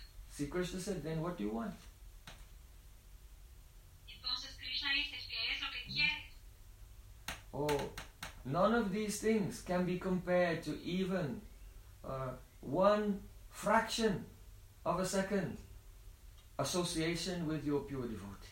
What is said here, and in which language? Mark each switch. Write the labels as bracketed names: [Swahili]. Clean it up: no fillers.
[English] See, Krishna said, then what do you want? [Spanish] Entonces, Krishna dice, ¿qué es lo que quieres? [English] Oh, none of these things can be compared to even one fraction of a second association with your pure devotee.